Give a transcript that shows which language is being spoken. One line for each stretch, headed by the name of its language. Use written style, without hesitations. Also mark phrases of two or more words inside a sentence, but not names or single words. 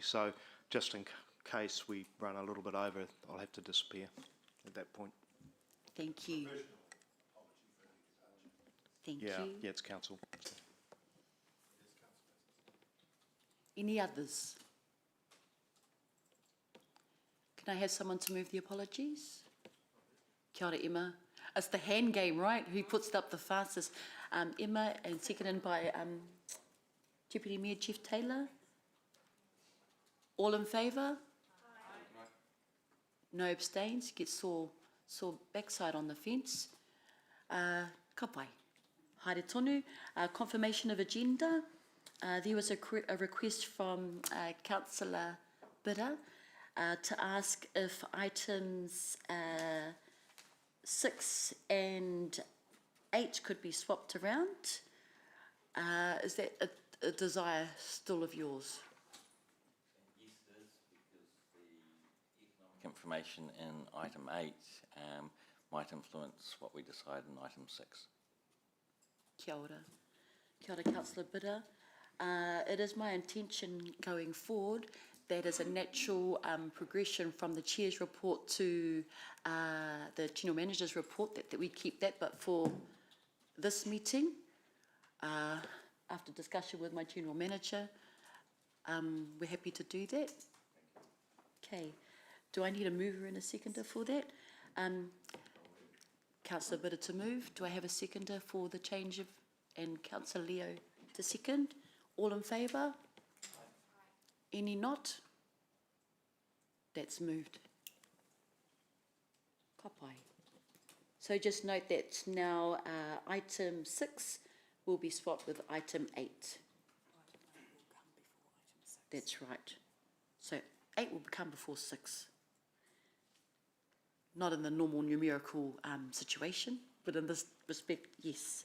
English: So just in case we run a little bit over, I'll have to disappear at that point. Thank you. Thank you. Yeah, it's council. Any others? Can I have someone to move the apologies?
Māori: Kia ora,
English: Emma. It's the hand game, right? Who puts it up the fastest? Emma, and seconded by Deputy Mayor Jeff Taylor. All in favour? Aye. No abstains. Get sore backside on the fence.
Māori: Ka pai. Haere tonu.
English: Confirmation of agenda. There was a request from Councillor Bidder to ask if items 6 and 8 could be swapped around. Is that a desire still of yours? Yes, it is, because the economic information in item 8 might influence what we decide in item 6.
Māori: Kia ora. Kia ora,
English: Councillor Bidder. It is my intention going forward that as a natural progression from the Chair's report to the General Manager's report, that we keep that, but for this meeting, after discussion with my General Manager, we're happy to do that. Okay. Do I need a mover and a seconder for that? Councillor Bidder to move. Do I have a seconder for the change of, and Councillor Leo to second? All in favour? Any not? That's moved.
Māori: Ka pai.
English: So just note that now item 6 will be swapped with item 8. That's right. So 8 will come before 6. Not in the normal numerical situation, but in this respect, yes.